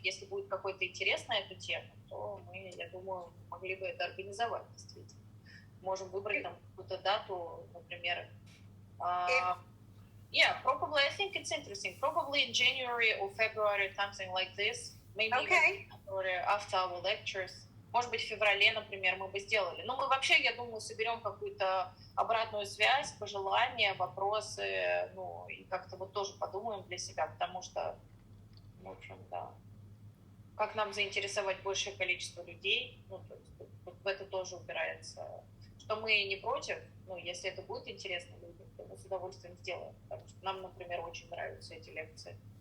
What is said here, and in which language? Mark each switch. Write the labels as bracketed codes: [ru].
[ru] Если будет какой-то интерес на эту тему, то мы, я думаю, могли бы это организовать, действительно. Можем выбрать там какую-то дату, например. [en] Yeah, probably, I think it's interesting. Probably in January or February, something like this. Maybe Okay. after our lectures. [ru] Может быть, в феврале, например, мы бы сделали. Но мы вообще, я думаю, соберем какую-то обратную связь, пожелания, вопросы, ну, и как-то вот тоже подумаем для себя, потому что, в общем, да, как нам заинтересовать большее количество людей, ну, то есть вот в это тоже упирается, что мы не против, ну, если это будет интересно людям, то мы с удовольствием сделаем, потому что нам, например, очень нравятся эти лекции.